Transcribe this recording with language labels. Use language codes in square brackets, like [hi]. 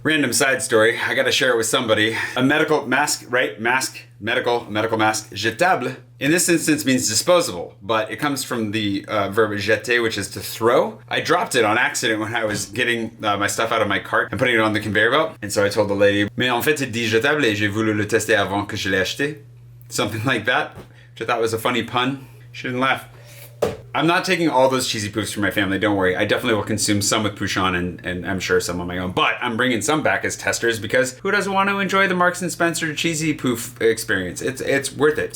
[en] Random side story, I gotta share it with somebody. A medical mask, right? Medical mask, jetable. In this instance means disposable, but it comes from the verb jeter, which is to throw. I dropped it on accident when I was getting my stuff out of my cart and putting it on the conveyor belt. And so I told the lady, [fr] mais en fait c'est dit jetable et j'ai voulu le tester avant que je l'ai acheté. [en] Something like that, which I thought was a funny pun. She didn't laugh. I'm not taking all those cheesy poofs for my family, don't worry. I definitely will consume some with Poojan and I'm sure some on my own. But I'm bringing some back as testers because who doesn't want to enjoy the Marks and Spencer cheesy poof experience? It's worth it.